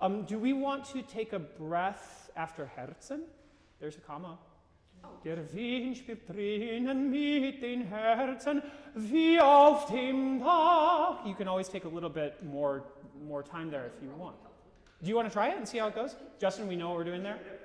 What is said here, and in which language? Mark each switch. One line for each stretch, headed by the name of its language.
English: Do we want to take a breath after Herzen? There's a comma.
German: Der Wind spielt drinnen mit den Herzen wie auf dem Dach.
English: You can always take a little bit more time there if you want. Do you want to try it and see how it goes? Justin, we know what we're doing there?